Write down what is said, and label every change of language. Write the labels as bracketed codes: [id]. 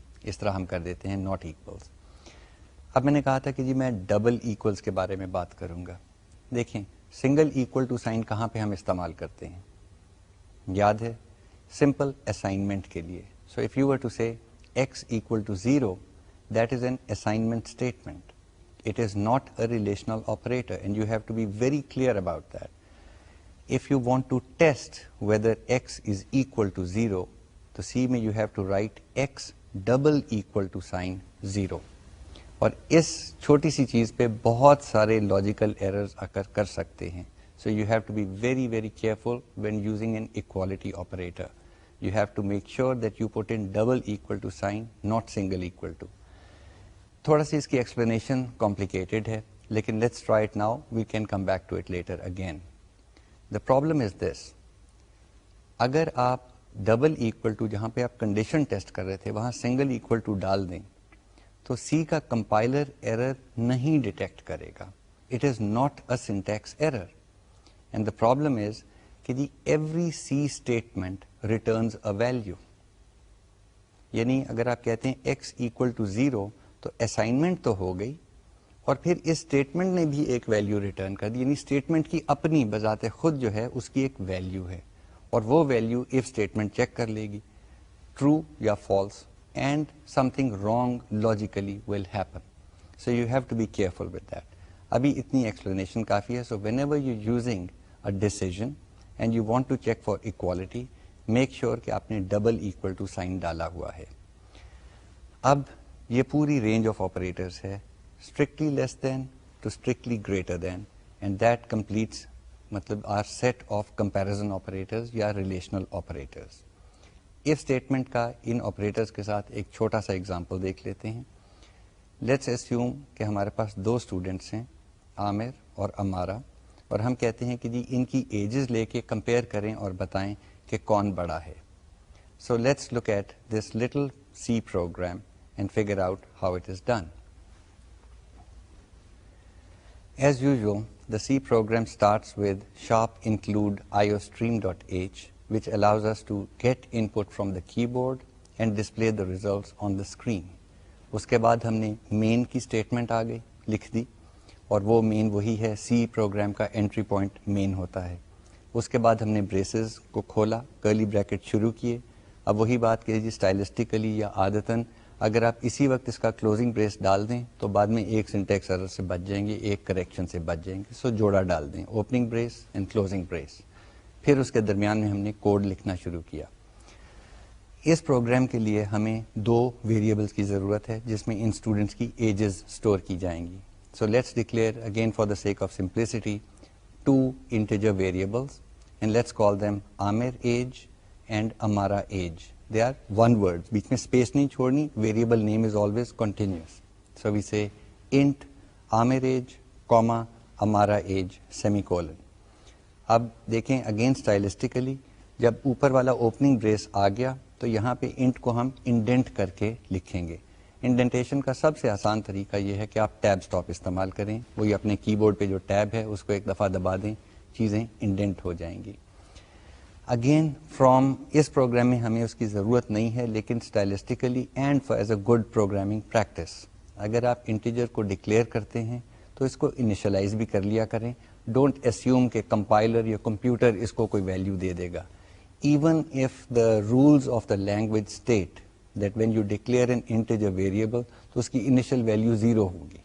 [ur] اس طرح ہم کر دیتے ہیں [en] not equals. [ur] اب میں نے کہا تھا کہ جی میں ڈبل ایکولس کے بارے میں بات کروں گا. دیکھیں سنگل ایکول ٹو سائن کہاں پہ ہم استعمال کرتے ہیں, یاد ہے سمپل اسائنمنٹ کے لیے. [en] So if you were to say x equal to 0, that is an assignment statement. It is not a relational operator and you have to be very clear about that. If you want to test whether x is equal to 0, تو C میں you have to write x double equal to sign 0. [ur] اور اس چھوٹی سی چیز پہ بہت سارے logical errors کر سکتے ہیں. [en] So you have to be very very careful when using an equality operator. You have to make sure that you put in double equal to sign, not single equal to. [ur] تھوڑا سی اس کی explanation complicated ہے لیکن [en] Let's try it now, we can come back to it later again. The problem is this, [ur] اگر آپ double equal to جہاں پہ آپ condition test کر رہے تھے وہاں سنگل ایکول ٹو ڈال دیں تو سی کا کمپائلر ایرر نہیں ڈیٹیکٹ کرے گا. [en] It is not a syntax error and the problem is کہ the every C statement returns a value. [ur] یعنی اگر آپ کہتے ہیں ایکس ایکول ٹو 0 تو اسائنمنٹ تو ہو گئی اور پھر اس اسٹیٹمنٹ نے بھی ایک ویلیو ریٹرن کر دی. یعنی اسٹیٹمنٹ کی اپنی بذات خود جو ہے اس کی ایک ویلیو ہے اور وہ ویلیو اف اسٹیٹمنٹ چیک کر لے گی ٹرو یا false [en] And something wrong logically will happen. So you have to be careful with that. [ur] ابھی اتنی ایکسپلینیشن کافی ہے. [en] so whenever you using a decision and you want to check for equality, make sure [ur] کہ آپ نے double equal to sign ڈالا ہوا ہے. اب یہ پوری رینج آف آپریٹرس ہے, [en] strictly less than to strictly greater than, and that completes مطلب our set of comparison operators یا relational operators. [ur] if statement کا ان operators کے ساتھ ایک چھوٹا سا example دیکھ لیتے ہیں. [en] let's assume [ur] کہ ہمارے پاس دو students ہیں عامر اور امارہ اور ہم کہتے ہیں کہ جی ان کی ایجز لے کے کمپیئر کریں اور بتائیں کہ کون بڑا ہے. [en] so let's look at this little C program and figure out how it is done. As usual, the C program starts with sharp include iostream.h, which allows us to get input from the keyboard and display the results on the screen. [ur] اس کے بعد ہم نے main کی statement آ گئی لکھ دی اور وہ main وہی ہے, C program کا entry point main ہوتا ہے. اس کے بعد ہم نے braces کو کھولا, curly bracket شروع کیے. اب وہی بات کہ جی stylistically یا عادتاً اگر آپ اسی وقت اس کا کلوزنگ بریس ڈال دیں تو بعد میں ایک سنٹیکس ایرر سے بچ جائیں گے, ایک کریکشن سے بچ جائیں گے. سو جوڑا ڈال دیں, opening brace and closing brace. پھر اس کے درمیان میں ہم نے کوڈ لکھنا شروع کیا. اس پروگرام کے لیے ہمیں دو ویریبلس کی ضرورت ہے جس میں ان اسٹوڈنٹس کی ایجز اسٹور کی جائیں گی. [en] So let's declare again for the sake of simplicity 2 integer variables and let's call them Aamir age and Amara age. They are one word, [ur] بیچ میں اسپیس نہیں چھوڑنی. [en] Variable name is always continuous. So we say int Amir age, comma Amara age, semicolon. [ur] اب دیکھیں again اسٹائلسٹیکلی جب اوپر والا opening brace آ گیا تو یہاں پہ انٹ کو ہم انڈینٹ کر کے لکھیں گے. انڈینٹیشن کا سب سے آسان طریقہ یہ ہے کہ آپ ٹیب اسٹاپ استعمال کریں. وہی اپنے کی بورڈ پہ جو ٹیب ہے اس کو ایک دفعہ دبا دیں, چیزیں انڈینٹ ہو جائیں گی. اگین فرام اس پروگرام میں ہمیں اس کی ضرورت نہیں ہے لیکن اسٹائلسٹیکلی [en] and for as a good programming practice [ur] اگر آپ انٹیجر کو ڈکلیئر کرتے ہیں تو اس کو انیشلائز بھی کر لیا کریں. [en] don't assume [ur] کہ کمپائلر یا کمپیوٹر اس کو کوئی value they they God. Even if the rules of the language state that when you declare an integer variable تو اس کی انیشل ویلیو 0 ہوگی.